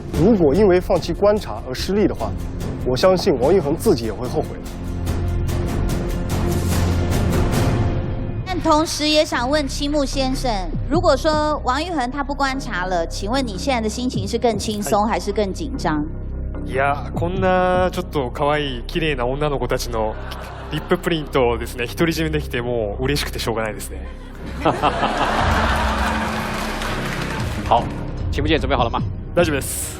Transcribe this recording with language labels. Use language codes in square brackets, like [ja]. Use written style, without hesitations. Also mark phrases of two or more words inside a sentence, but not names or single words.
[zh] 如果因为放弃观察而失利的话，我相信王一恒自己也会后悔的。但同时也想问青木先生，如果说王玉恒他不观察了，请问你现在的心情是更轻松还是更紧张？ [ja] いや、こんなちょっと可愛い綺麗な女の子たちのリッププリントをですね、独り占めできてもう嬉しくてしょうがないですね。 [zh] 好，秦不见准备好了吗？ [ja] 大丈夫です。